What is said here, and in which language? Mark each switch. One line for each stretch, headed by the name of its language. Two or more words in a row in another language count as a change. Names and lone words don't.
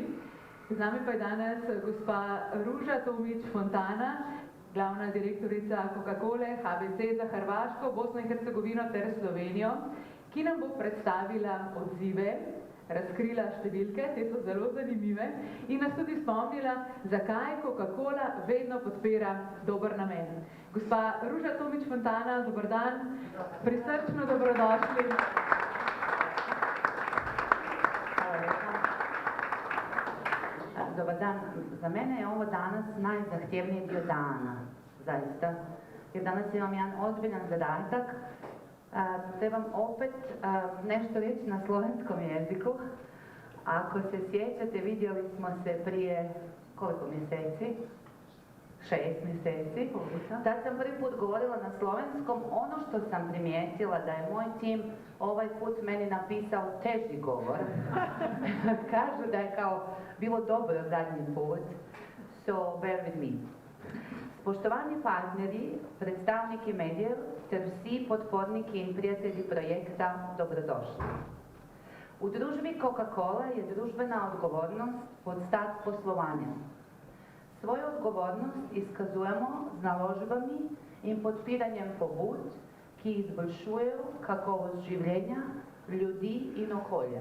Slovenian: Z nami pa je danes gospa Ruža Tomić Fontana, glavna direktorica Coca-Cole HBC za Hrvaško, Bosno in Hercegovino ter Slovenijo, ki nam bo predstavila odzive, razkrila številke, te so zelo zanimive, in nas tudi spomnila, zakaj Coca-Cola vedno podpira dober namen. Gospa Ruža Tomić Fontana, dober dan, prisrčno dobrodošli.
Croatian: Dobar dan. Za mene je ovo danas najzahtjevniji dio dana, zaista. Jer danas imam jedan ozbiljan zadatak. Trebam opet nešto reći na slovenskom jeziku. Ako se sjećate, vidjeli smo se prije koliko mjeseci? 6 mjeseci. Tad sam prvi put govorila na slovenskom. Ono što sam primijetila da je moj tim ovaj put meni napisao teži govor. Kažu da je kao bilo dobro zadnji put.
English: So bear with me.
Slovenian: Spoštovani partneri, predstavniki medijev ter vsi podporniki in prijatelji projekta, dobrodošli. U družbi Coca-Cola je družbena odgovornost podstat poslovanja. Svojo odgovornost izkazujemo z naložbami in podpiranjem pobud, ki izboljšujejo kakovost življenja ljudi in okolja.